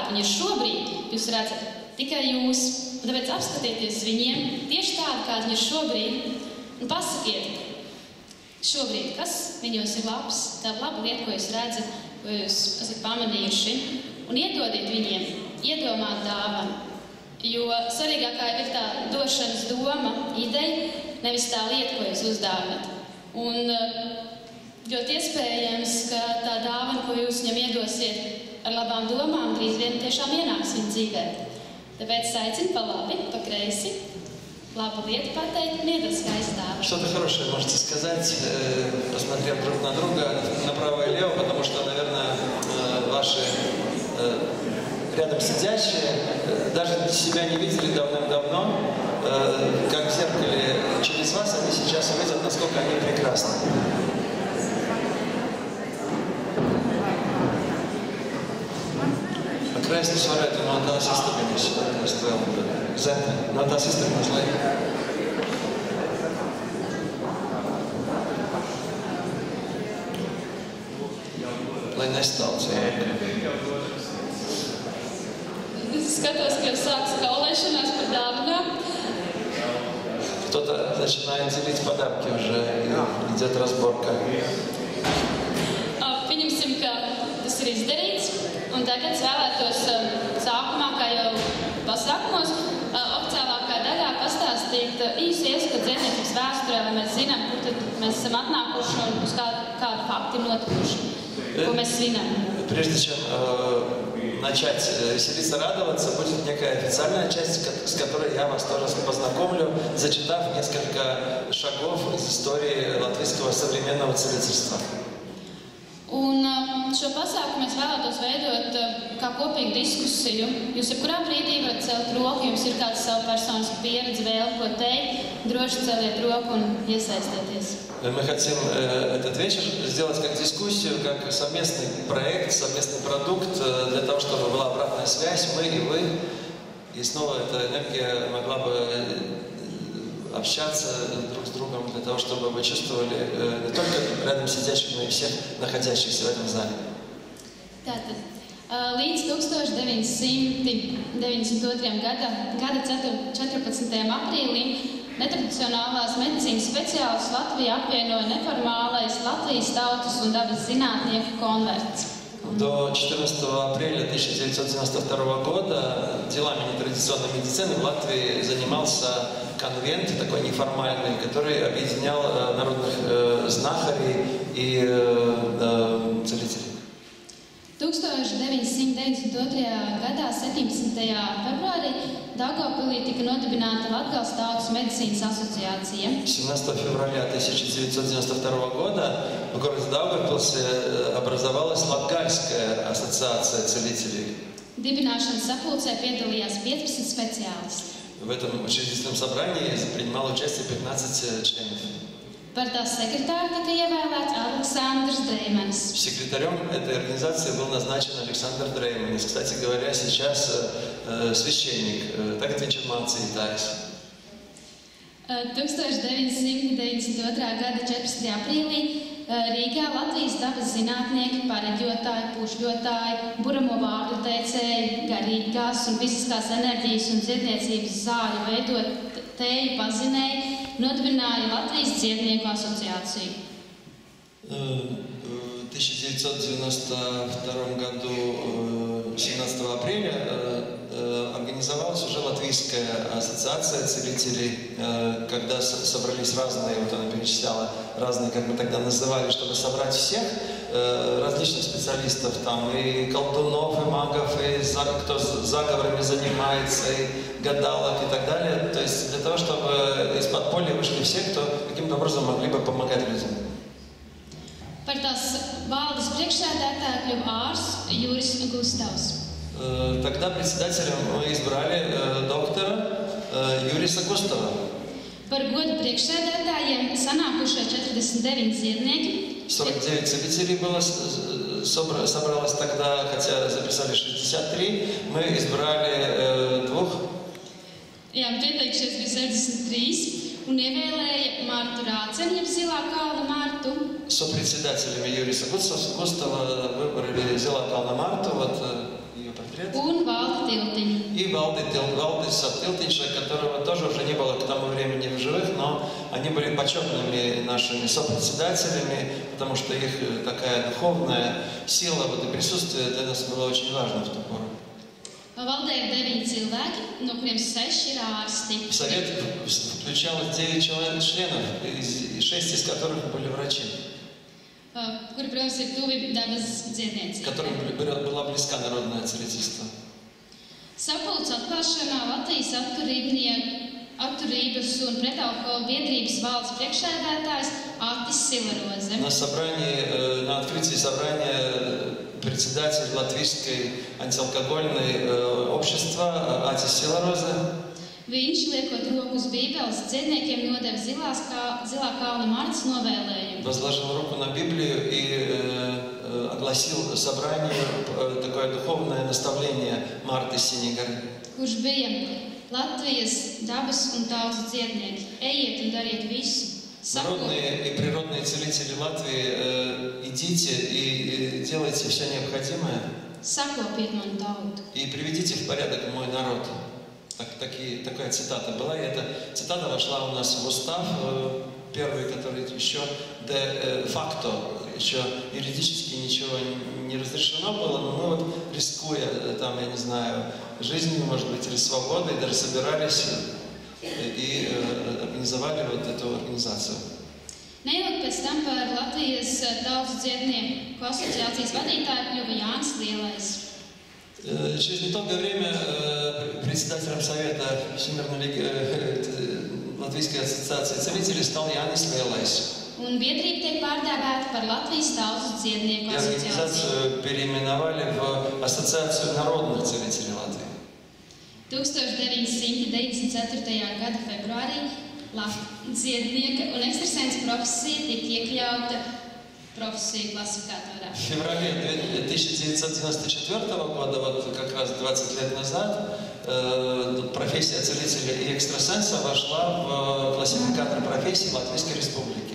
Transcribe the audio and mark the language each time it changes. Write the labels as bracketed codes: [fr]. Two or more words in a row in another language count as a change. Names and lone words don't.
[lv] viņi ir šobrīd, jūs redzat tikai jūs, un tāpēc apskatieties viņiem tieši tādi, kādi viņi ir šobrīd, un pasakiet šobrīd, kas viņos ir labs, tā laba lieta, ko jūs redzat, ko jūs esat pamanījuši, un iedodiet viņiem, iedomāt dāvanu, jo svarīgākā ir tā došanas doma, ideja, nevis tā lieta, ko jūs uzdāvinat. Un ļoti iespējams, ka tā dāvana, ko jūs viņam iedosiet ar labām domām, drīz vien tiešām ienāks viņa dzīvē. Tāpēc aicinu pa labi, pa kreisi, labu lietu pateikt un iedot skaistu dāvanu. [ru] Что-то хорошее можете сказать, посмотрев друг на друга, направо и лево, потому что, наверное, ваши рядом сидящие даже себя не видели давным-давно, как в зеркале через вас, они сейчас увидят, насколько они прекрасны. [lv] Kreisni varētu no tās iztabiņas, es vēl zemi, no tās iztabiņas, lai nestāv cilvēki. Es skatos, ka sāks kaulēšanās par dāvanām. [ru] Кто-то начинает делить подарки уже, идет разборка. [lv] Pieņemsim, ka tas ir izdarīts, un tagad vēlētos sākumā, kā jau pasākumos, oficiālākā daļā pastāstīt īsu ieskatu dziedniecības vēsturē, lai mēs zinām, kur tad mēs esam atnākuši un uz kādu fakti notikuši. ko mēs svinam. [ru] Прежде чем начать веселиться, радоваться, будет некая официальная часть, с которой я вас тоже познакомлю, зачитав несколько шагов из истории латвийского современного целительства. [lv] Un šo pasākumu mēs vēlētos veidot kā kopīgu diskusiju. Jūs jebkurā brīdī varat celt roku, jums ir kāds savu personisku pieredzi, vēli, ko teikt, droši celiet roku un iesaistieties. [ru] Мы хотим этот вечер сделать как дискуссию, как совместный проект, совместный продукт, для того, чтобы была обратная связь, мы и вы. И снова эта энергия могла бы общаться друг с другом, для того, чтобы вы чувствовали не только рядом сидящих, но и всех находящихся в этом зале. [lv] Tātad, līdz 1992. gada 14. aprīlim netradicionālās medicīnas speciālistus Latvijā apvienoja neformālais Latvijas tautas un dabas zinātnieku konverts. [ru] До 14 апреля 1992 года делами нетрадиционной медицины в Латвии занимался конвент, такой неформальный, который объединял народных знахарей и целителей. [lv] 1992. gadā 17. februārī Daugavpilī tika nodibināta Latgales tautas medicīnas asociācija. [ru] 17 февраля 1992 года в городе Даугавпилсе образовалась Латгальская ассоциация целителей. [lv] Dibināšanas sapulcē piedalījās 15 speciālisti. [ru] В этом учредительном собрании принимало участие 15 членов. [lv] Par tās sekretāru tika ievēlēts Aleksandrs Dreimanis. [ru] Секретарем этой организации был назначен Александр Дрейманис. Кстати говоря, сейчас священник. [lv] Tagad viņš ir mācītājs. 1992. gada 14. aprīlī Rīgā Latvijas dabas zinātnieki, pareģotāji, pušļotāji, buramo vārdu teicēji, garīgās un fiziskās enerģijas un dziedniecības zāļu veidotāji pazinēji, nodibināja Latvijas dziednieku asociāciju. [ru] В 1992 году, 17 апреля, организовалась уже Латвийская ассоциация целителей, когда собрались разные, вот она перечисляла, разные, как мы тогда называли, чтобы собрать всех различных специалистов, там и колдунов, и магов, и кто заговорами занимается, и гадалок и так далее. То есть для того, чтобы из подполья вышли все, кто каким-то образом могли бы помогать людям. [lv] Par tās valdes priekšsēdētāju kļuva ārsts Juris Gustavs. [ru] Тогда председателем мы избрали доктора Юриса Густава. Par godu priekšsēdētājiem sanākušie 49 dziednieki. 49 целителей было, собралось тогда, хотя записали 63. Мы избрали двух. [lv] Jā, pieteikšies bija 63 un ievēlēja Martu Rāceni, jeb Zilā kalna Martu. [ru] Сопредседателями Юриса Густава выбрали Зилā kalna Марту, вот ее портрет. [lv] Un Valdi Tiltiņu. [ru] И Валдис Tiltiņš, которого тоже уже не было к тому времени в живых, но они были почетными нашими сопредседателями, потому что их такая духовная сила, вот и присутствие для нас было очень важно в ту пору. [lv] Valdē ir 9 cilvēki, no kuriem 6 ir ārsti. [ru] Совет включал 9 членов, 6 из которых были врачи. [lv] Kuri, protams, ir tuvi dabas dziedniecībai. [ru] Которым была близка народное целительство. [lv] Sapulces atklāšanā Latvijas atturības un pretalkohola biedrības valdes priekšsēdētājs Attis Silaroze. [ru] На открытии собрания председатель Латвийской антиалкогольной общества Атис Силарозе. [lv] Viņš, liekot roku uz Bībeles, dziedniekiem nodeva Zilā kalna Martas novēlējumu. [ru] Возложил руку на Библию и огласил собранию такое духовное наставление Марты Синей горы. [lv] Kurš bija Latvijas dabas un tautas dziednieki. Ejiet un dariet visu. [ru] Народные и природные целители Латвии, идите и делайте все необходимое. [lv] Sakopiet manu tautu. [ru] И приведите в порядок мой народ. Такая цитата была, и эта цитата вошла у нас в устав, первый, который еще де-факто, еще юридически ничего не разрешено было, но мы вот, рискуя, там, я не знаю, жизнью, может быть, или свободой, даже собирались и организовали вот эту организацию. [lv] Neilgi pēc tam par Latvijas tautas dziednieku asociācijas vadītāju kļuva Jānis Lielais. [ru] Через недолгое время председателем Совета Всемирной Латвийской ассоциации целителей стал Jānis Lielais. [lv] Un biedrība tiek pārdēvēta par Latvijas tautas dziednieku [ru] И [lv] asociāciju. [ru] организацию переименовали в Ассоциацию народных целителей Латвии. [lv] 1994. gada februārī dziednieka un ekstrasens profesija tika iekļauta profesiju klasifikātorā. [ru] В феврале 1994 года, вот как раз 20 лет назад, профессия целителя и экстрасенса вошла в классификатор профессий Латвийской Республики.